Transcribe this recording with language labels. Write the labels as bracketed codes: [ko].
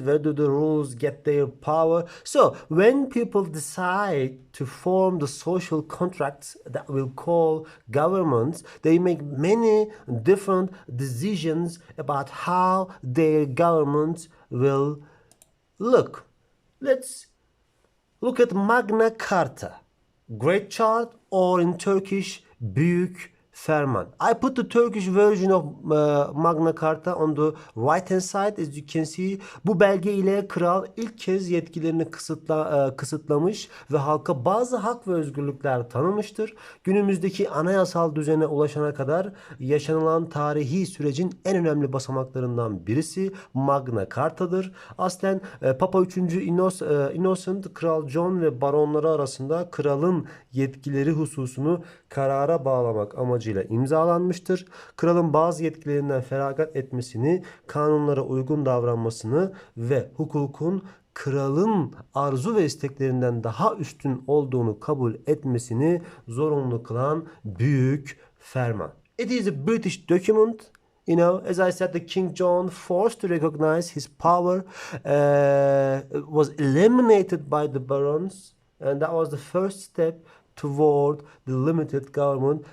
[en] Where do the rules get their power? So when people decide to form the social contracts that we'll call governments, they make many different decisions about how their government will look. Let's look at Magna Carta, Great Chart, or in Turkish, Büyük Ferman. I put the Turkish version of Magna Carta on the right hand side. As you can see, [tr] bu belge ile kral ilk kez yetkilerini kısıtlamış ve halka bazı hak ve özgürlükler tanımıştır. Günümüzdeki anayasal düzene ulaşana kadar yaşanılan tarihi sürecin en önemli basamaklarından birisi Magna Carta'dır. Aslen Papa 3. Innocent, Kral John ve baronları arasında kralın yetkileri hususunu karara bağlamak amacıyla imzalanmıştır. Kralın bazı yetkilerinden feragat etmesini, kanunlara uygun davranmasını ve hukukun kralın arzu ve isteklerinden daha üstün olduğunu kabul etmesini zorunlu kılan büyük ferman. [en] It is a British document. As I said, the King John, forced to recognize his power, was eliminated by the barons, and that was the first step toward the limited government.